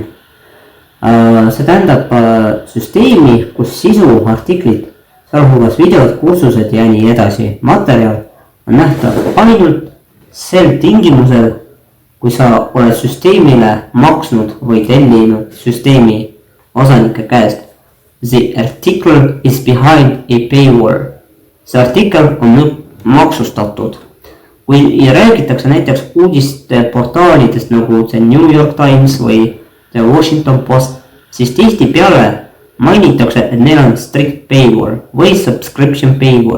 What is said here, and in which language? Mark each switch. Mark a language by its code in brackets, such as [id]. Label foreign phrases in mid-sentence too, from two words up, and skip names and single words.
[et] see tähendab süsteemi, kus sisu, artiklid, sealhulgas videod, kursused ja nii edasi, materjal on nähtav ainult sel tingimusel, kui sa oled süsteemile maksnud või tellinud süsteemi osanike käest. [en] The article is behind a paywall. [et] see artikkel on maksustatud. kui räägitakse näiteks uudisteportaalidest nagu The New York Times või The Washington Post, siis tihtipeale mainitakse, et neil on [en] strict paywall [et] või [en] subscription paywall.